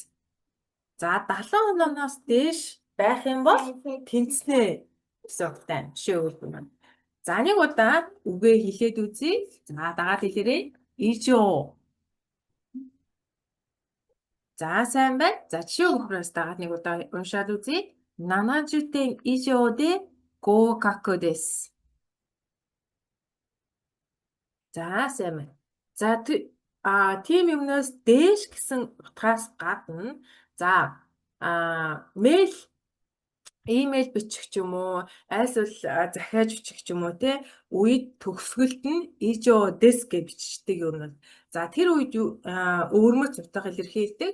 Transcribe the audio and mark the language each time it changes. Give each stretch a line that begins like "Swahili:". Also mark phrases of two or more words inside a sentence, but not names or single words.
Mongolian: За 70 онооноос дээш байх юм бол тэнцнэ гэсэн утгатай. Жишээ өгүүлбэр маань. За нэг удаа үгээ хэлээд үзье. За дагаад хэлээрэй. Ижоо. За сайн байна. За жишээ өгөхөөс дагаад нэг удаа уншаад үзье.
Japanese: 70 点以上で合格です。
Mongolian: За сайн байна. За тийм юмнаас дээш гэсэн утгаас гадна за мэйл имэйл бичих ч юм уу, айлсвал захиаж бичих ч юм уу те үед төгсгөлд нь
Japanese: 以上です
Mongolian: гэж бичдэг юм бол за тэр үед өвөрмөц утга илэрхийлдэг.